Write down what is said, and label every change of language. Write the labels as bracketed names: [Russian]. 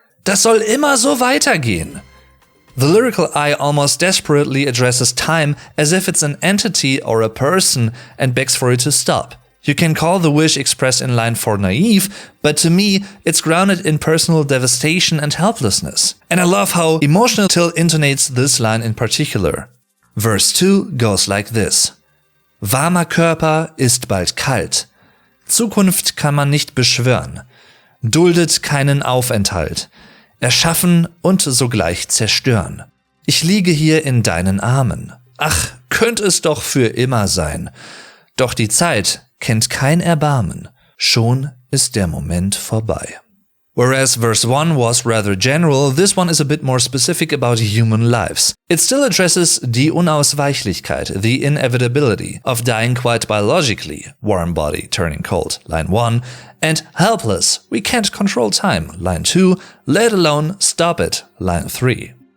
[German] Das soll immer so weitergehen. [English] The lyrical I almost desperately addresses time as if it's an entity or a person and begs for it to stop. You can call the wish expressed in line 4 naive, but to me, it's grounded in personal devastation and helplessness. And I love how emotional Till intonates this line in particular. Verse 2 goes like this. [German] Warmer Körper ist bald kalt. Zukunft kann man nicht beschwören. Duldet keinen Aufenthalt. Erschaffen und sogleich zerstören. Ich liege hier in deinen Armen. Ach, könnte es doch für immer sein. Doch die Zeit kennt kein Erbarmen. Schon ist der Moment vorbei. [English] Whereas verse 1 was rather general, this one is a bit more specific about human lives. It still addresses die Unausweichlichkeit, the inevitability of dying quite biologically, warm body turning cold, line 1, and helpless, we can't control time, line 2, let alone stop it, line 3.